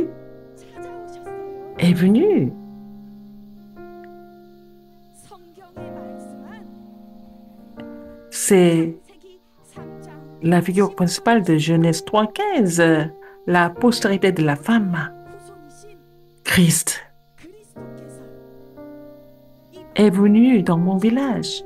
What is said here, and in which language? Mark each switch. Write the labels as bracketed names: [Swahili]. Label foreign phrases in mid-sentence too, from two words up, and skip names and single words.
[Korean] 찾아오셨어요. [French] est venu. [Korean] 성경에 말씀한 [French] C'est [Korean] 창세기 3장 [French] la figure principale de Genèse 3,15, la postérité de la femme, [Korean] 후손이신 [French] Christ, [Korean] 그리스도께서 이 [French] est venu dans mon village.